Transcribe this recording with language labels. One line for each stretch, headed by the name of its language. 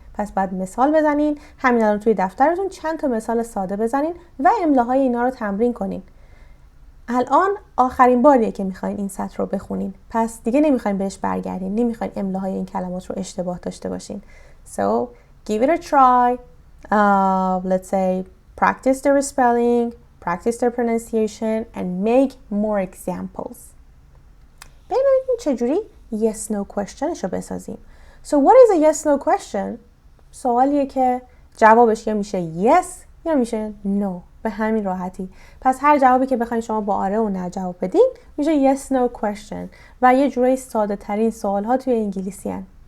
Persian: پس بعد مثال بزنین، همین الان توی دفترتون چند تا مثال ساده بزنین و املاهای اینا رو تمرین کنین. الان آخرین باریه که میخواین این سطر رو بخونین، پس دیگه نمیخواین بهش برگردین، نمیخواین املاهای این کلمات رو اشتباه داشته باشین.
English: So give it a try. Let's say practice their spelling, practice their pronunciation and make more examples.
Persian: ببینیم چجوری yes no questionش رو بسازیم.
English: So what is a yes no question؟
Persian: سوالیه که جوابش یا میشه yes یا میشه no، به همین راحتی. پس هر جوابی که بخواین شما با آره و نه جواب بدین میشه yes no question و یه جورایی ساده ترین سوال ها توی انگلیسی هن.